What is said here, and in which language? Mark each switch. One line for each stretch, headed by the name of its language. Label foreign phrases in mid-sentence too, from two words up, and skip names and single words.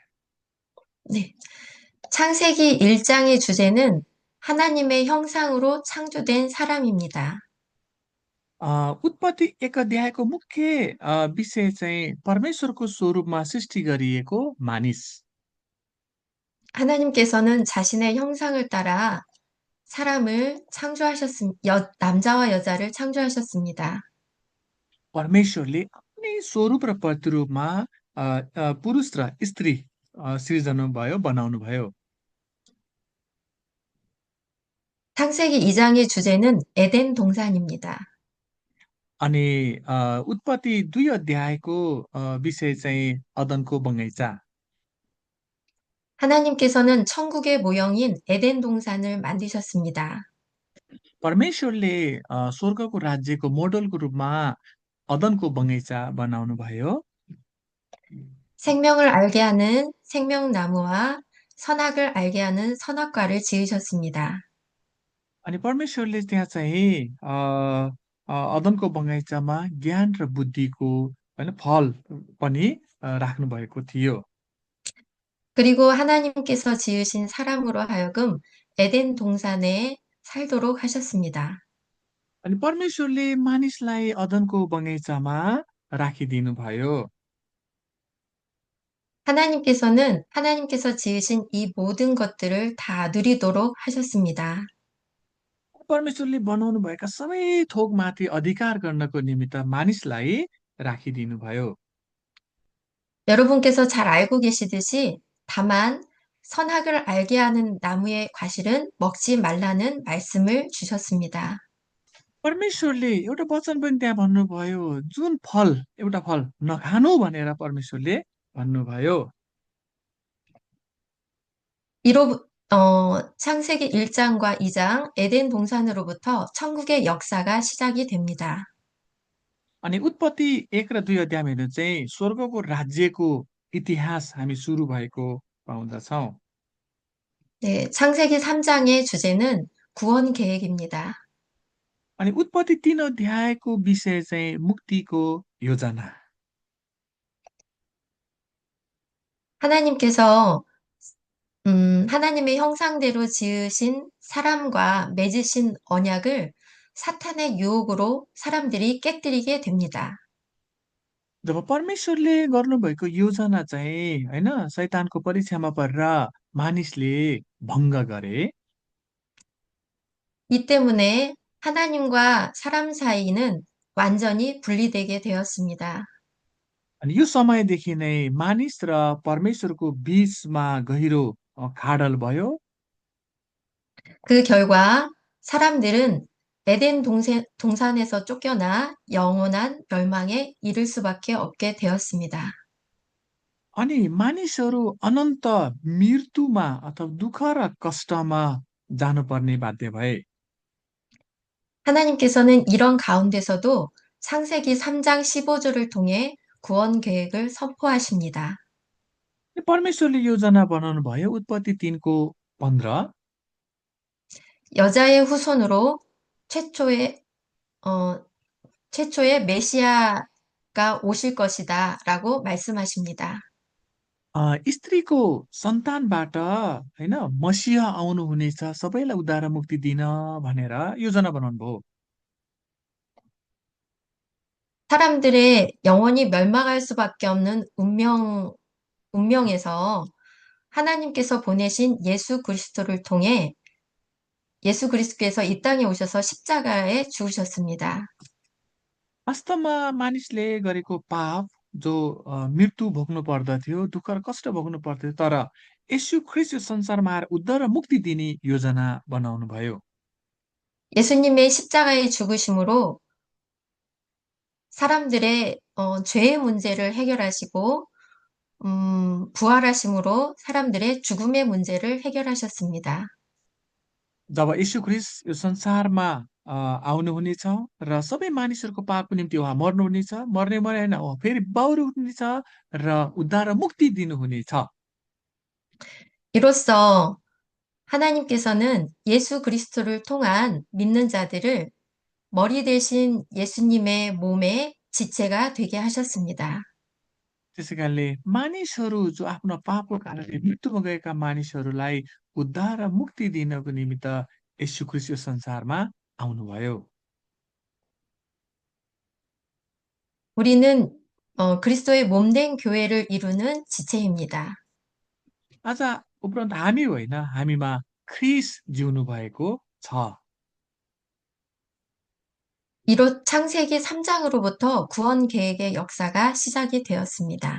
Korean: 네. 창세기 1장의 주제는 하나님의 형상으로 창조된 사람입니다.
Nepali: उत्पत्ति 1 अध्यायको मुख्य विषय चाहिँ परमेश्वरको स्वरूपमा सृष्टि गरिएको मानिस।
Korean: 하나님께서는 자신의 형상을 따라 남자와 여자를 창조하셨습니다.
Nepali: परमेश्वरले आफ्नै स्वरूप र प्रतिरूपमा पुरुष र स्त्री सृजना भयो, बनाउनु भयो।
Korean: 창세기 2장의 주제는 에덴 동산입니다.
Nepali: अनि उत्पत्ति 2 अध्यायको विषय चाहिँ अदनको बगैँचा।
Korean: 하나님께서는 천국의 모형인 에덴 동산을 만드셨습니다.
Nepali: परमेश्वरले स्वर्गको राज्यको मोडलको रूपमा अदनको बगैँचा बनाउनु भयो।
Korean: 생명을 알게 하는 생명나무와 선악을 알게 하는 선악과를 지으셨습니다.
Nepali: अनि परमेश्वरले त्यहाँ चाहिँ अदनको बगैँचामा ज्ञान र बुद्धिको होइन फल पनि राख्नु भएको थियो।
Korean: 그리고 하나님께서 지으신 사람으로 하여금 에덴 동산에 살도록 하셨습니다.
Nepali: अनि परमेश्वरले मानिसलाई अदनको बगैँचामा राखिदिनु भयो।
Korean: 하나님께서 지으신 이 모든 것들을 다 누리도록 하셨습니다.
Nepali: परमेश्वरले बनाउनु भएका सबै थोकमाथि अधिकार गर्नको निमित्त मानिसलाई राखिदिनु भयो।
Korean: 여러분께서 잘 알고 계시듯이 다만 선악을 알게 하는 나무의 과실은 먹지 말라는 말씀을 주셨습니다.
Nepali: परमेश्वरले एउटा वचन पनि त्यहाँ भन्नुभयो, जुन फल एउटा फल नखानु भनेर परमेश्वरले भन्नुभयो।
Korean: 창세기 1장과 2장 에덴 동산으로부터 천국의 역사가 시작이 됩니다.
Nepali: अनि उत्पत्ति 1 र 2 अध्यायमा हेर्नु चाहिँ स्वर्गको राज्यको इतिहास हामी सुरु भएको पाउँदछौँ।
Korean: 네, 창세기 3장의 주제는 구원 계획입니다.
Nepali: अनि उत्पत्ति 3 अध्यायको विषय चाहिँ मुक्तिको योजना।
Korean: 하나님께서 하나님의 형상대로 지으신 사람과 맺으신 언약을 사탄의 유혹으로 사람들이 깨뜨리게 됩니다.
Nepali: जब परमेश्वरले गर्नुभएको योजना चाहिँ होइन शैतानको परीक्षामा परेर मानिसले भङ्ग गरे।
Korean: 이 때문에 하나님과 사람 사이는 완전히 분리되게 되었습니다.
Nepali: अनि यो समयदेखि नै मानिस र परमेश्वरको बीचमा गहिरो खाडल भयो।
Korean: 그 결과 사람들은 에덴 동산에서 쫓겨나 영원한 멸망에 이를 수밖에 없게 되었습니다.
Nepali: अनि मानिसहरू अनन्त मृत्युमा अथवा दुःख र कष्टमा जानुपर्ने बाध्य भए।
Korean: 하나님께서는 이런 가운데서도 창세기 3장 15절을 통해 구원 계획을 선포하십니다.
Nepali: परमेश्वरले योजना बनाउनु भयो उत्पत्ति 3को 15।
Korean: 여자의 후손으로 최초의 어, 최초의 메시아가 오실 것이다 라고 말씀하십니다.
Nepali: स्त्रीको सन्तानबाट होइन मसिह आउनुहुनेछ सबैलाई उद्धार र मुक्ति दिन भनेर योजना बनाउनु भयो।
Korean: 사람들의 영원히 멸망할 수밖에 없는 운명에서 하나님께서 보내신 예수 그리스도를 통해 예수 그리스도께서 이 땅에 오셔서 십자가에 죽으셨습니다.
Nepali: वास्तवमा मानिसले गरेको पाप जो मृत्यु भोग्नु पर्दथ्यो दुःख र कष्ट भोग्नु पर्थ्यो तर यसु ख्रिस्ट यो संसारमा आएर उद्धार र मुक्ति दिने योजना बनाउनु भयो।
Korean: 예수님의 십자가의 죽으심으로 사람들의 죄의 문제를 해결하시고 부활하심으로 사람들의 죽음의 문제를 해결하셨습니다.
Nepali: जब यीशु ख्रिस्ट यो संसारमा आउनुहुनेछ र सबै मानिसहरूको पापको निम्ति उहाँ मर्नुहुनेछ, मर्ने होइन उहाँ फेरि बाउरू उठ्नुहुनेछ र उद्धार र मुक्ति दिनुहुनेछ।
Korean: 이로써 하나님께서는 예수 그리스도를 통한 믿는 자들을 머리 대신 예수님의 몸의 지체가 되게 하셨습니다.
Nepali: त्यसै कारणले मानिसहरू जो आफ्नो पापको कारणले मृत्युमा गएका मानिसहरूलाई उद्धार र मुक्ति दिनको निमित्त यीशु ख्रिस्ट यो संसारमा आउनुभयो।
Korean: 우리는 그리스도의 몸된 교회를 이루는 지체입니다.
Nepali: आज उपरान्त हामी होइन हामीमा ख्रिस्ट जिउनु भएको छ।
Korean: 창세기 3장으로부터 구원 계획의 역사가 시작이 되었습니다.